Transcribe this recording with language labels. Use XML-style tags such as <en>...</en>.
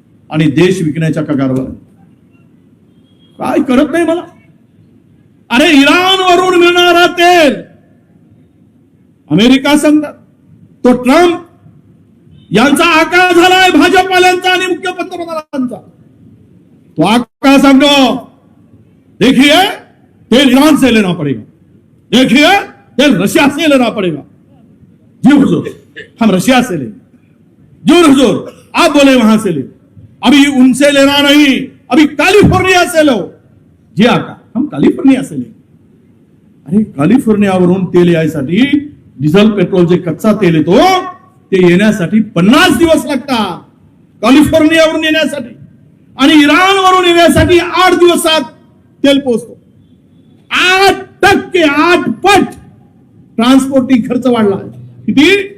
<mr>आणि देश विकण्याच्या कगारवर काय करत नाही मला. अरे इराणवरून मिळणारा तेल अमेरिका सांगतात, तो ट्रम्प यांचा आकार झालाय भाजपवाल्यांचा आणि मुख्य पंतप्रधानांचा. तो आका सांगतो</mr> <hi>देखिए तेल ईरान से लेना पड़ेगा, देखिए तेल रशिया से लेना पड़ेगा. जी हुजूर हम रशिया से ले, जी हुजूर आप बोले वहां से ले, अभी उनसे लेना नहीं, अभी कैलिफोर्निया से लो. जी आका हम कैलिफोर्निया से ले.</hi> <mr>अरे कैलिफोर्नियावरून तेल यायसाठी डिझेल पेट्रोल जे कच्चा तेल येतो ते येण्यासाठी 50 दिवस लागतात कॅलिफोर्नियावरून येण्यासाठी. आणि इराणवरून येण्यासाठी 8 दिवसात तेल पोहोचतो. 8% 8 पट ट्रान्सपोर्टिंग खर्च वाढला. किती?</mr>